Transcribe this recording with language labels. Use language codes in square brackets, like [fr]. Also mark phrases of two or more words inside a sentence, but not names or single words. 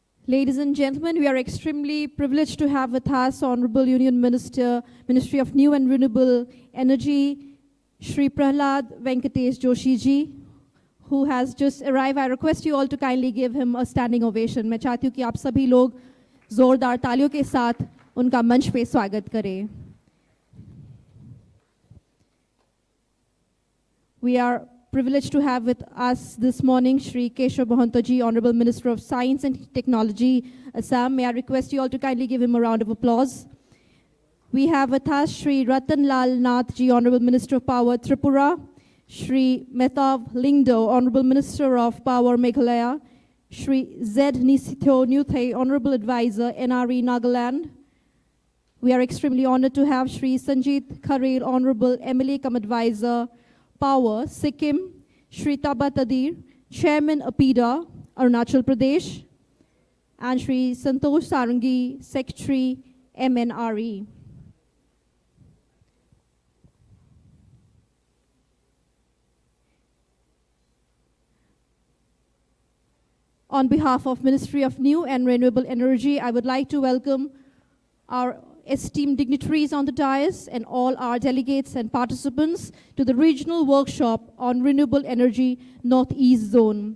[en] Ladies and gentlemen, we are extremely privileged to have with us Honorable Union Minister, Ministry of New and Renewable Energy, Shri Prahlad Venkatesh Joshi ji, who has just arrived. I request you all to kindly give him a standing ovation. [hi] मैं चाहती हूँ कि आप सभी लोग जोरदार तालियों के साथ उनका मंच पे स्वागत करें. [en] We are privileged to have with us this morning Shri Keshav Mahanta ji, Honorable Minister of Science and Technology, Assam. May I request you all to kindly give him a round of applause. We have with us Shri Ratan Lal Nath ji, Honorable Minister of Power, Tripura, Shri Mehtab Lingdo, Honorable Minister of Power, Meghalaya, Shri Z. Nisitho Nyuthei, Honorable Advisor, NRE, Nagaland. We are extremely honored to have Shri Sanjit Kharel, Honorable MLA cum Advisor, Power, Sikkim, Shri Taba Tadir, Chairman APIDA, Arunachal Pradesh, and Shri Santosh Sarangi, Secretary, MNRE. On behalf of Ministry of New and Renewable Energy, I would like to welcome our esteemed dignitaries on the dais and all our delegates and participants to the regional workshop on renewable energy Northeast Zone.